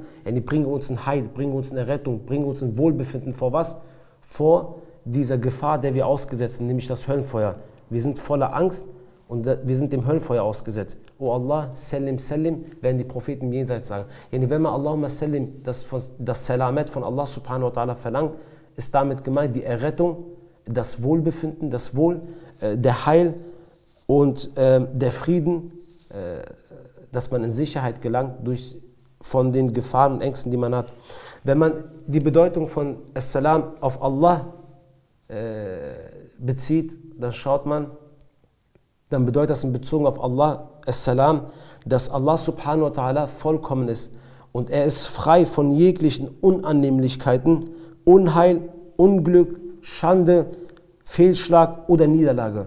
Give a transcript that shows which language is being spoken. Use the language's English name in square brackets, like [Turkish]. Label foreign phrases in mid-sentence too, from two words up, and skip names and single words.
[German] Ja, die bringen uns in Heil, bringen uns in Errettung, bringen uns in Wohlbefinden. Vor was? Vor dieser Gefahr, der wir ausgesetzt sind, nämlich das Höllenfeuer. Wir sind voller Angst und wir sind dem Höllenfeuer ausgesetzt. O Allah, Salim, Salim, werden die Propheten im Jenseits sagen. Ja, wenn man [Arabic] اللهم سلم, [German] das Salamet von Allah [Arabic] سبحانه وتعالى [German] verlangt, ist damit gemeint die Errettung, das Wohlbefinden, das Wohl, der Heil und der Frieden, dass man in Sicherheit gelangt von den Gefahren und Ängsten, die man hat. Wenn man die Bedeutung von As-Salam auf Allah bezieht, dann bedeutet das in Bezug auf Allah As-Salam, dass Allah [Arabic] سبحانه وتعالى [German] vollkommen ist und er ist frei von jeglichen Unannehmlichkeiten, Unheil, Unglück, Schande, Fehlschlag oder Niederlage.